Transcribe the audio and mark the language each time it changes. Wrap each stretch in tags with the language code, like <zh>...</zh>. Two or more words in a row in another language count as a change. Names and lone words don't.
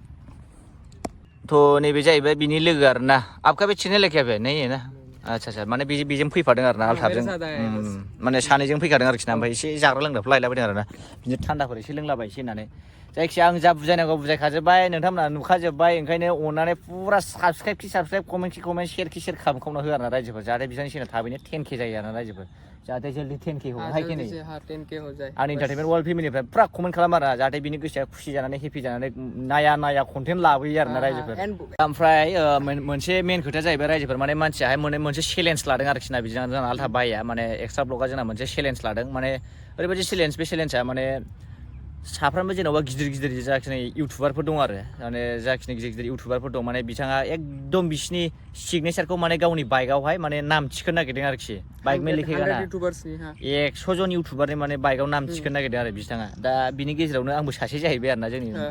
<brx>तो नैबे जाहैबाय बिनि लोगो आरोना आपका बे चेनेल</brx> <hi>क्या है नहीं है ना अच्छा</hi> <brx>माने बेजों फैफादों आरोना आलथाबजों माने सानैजों फैखादों आरोखि ना ओमफ्राय एसे जाग्रा लोंग्राफोर लायलाबायदों आरोना बिदिनो थान्दाफोर एसे लोंलाबायसै होननानै जायखिजाया आं जा बुजायनांगौ बुजायखाजोब्बाय नोंथांमोना नुखाजोब्बाय ओंखायनो अननानै पुरा</brx> <en>subscribe comment share</en> <brx>खालामखावना हो आरोना रायजोफोर जाहाथे बिसोरनि चेनेल थाबैनो 10k जायो आरोना रायजोफोर जाहाथे जल्दी 10K हो हाय कि नहीं</brx> <hi>हाँ 10K हो जाए</hi> <brx>आंनि</brx> <en>entertainment world</en> <brx>फेमिलिनिफ्राय फुरा कमेन्ट खालामो आरो जाहाथे बिनि गोसोआ खुसि जानानै हेपि जानानै नाया कन्टेन्ट लाबोयो आरोना रायजोफोर ओमफ्राय मोनसे मेन खोथाया जाहैबाय रायजोफोर माने मानसियाहाय मोनसे चेलेन्ज लादों आरोखि ना बिदिनो जोंना आलथा बाया माने एक्सट्रा ब्लगा जोंना मोनसे चेलेन्ज लादों माने ओरैबायदि चेलेन्ज बे चेलेन्जआ माने साफ्रोमबो जेन'बा गिदिर जाखिनि इउटुबारफोर दं आरो माने जाखिनि गिदिर इउटुबारफोर दं माने बिथाङा एकदम बिसिनि सिगनेचारखौ माने गावनि बाइकआवहाय माने नाम थिखोनो नागिरदों आरोखि</brx> <hi>बाइक में लिखेगा ना 100</hi> <brx>जन इउटुबारनि माने बाइकआव नाम थिखोनो नागिरदों आरो बिथाङा दा बिनि गेजेरावनो आंबो सासे जाहैबाय आरोना जोंनि</brx>